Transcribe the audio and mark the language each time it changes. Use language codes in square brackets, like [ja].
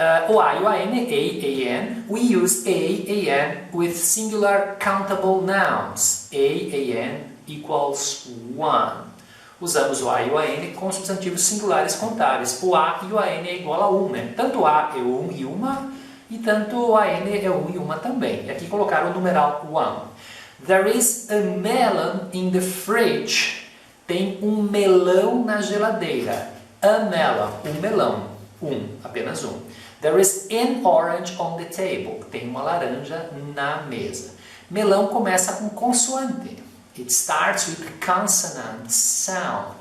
[en] O a e o an, we use an with singular countable nouns. An equals one. [pt] Usamos o a e o an com substantivos singulares contáveis. O a e o an é igual a 1, né? Tanto o a é um e uma, e tanto o an é um e uma também. E aqui colocaram o numeral one. [en] There is a melon in the fridge. [pt] Tem um melão na geladeira. A melon, um melão. Apenas um. [en] There is an orange on the table. [pt] Tem uma laranja na mesa. Melão começa com consoante. [en] It starts with consonant sound.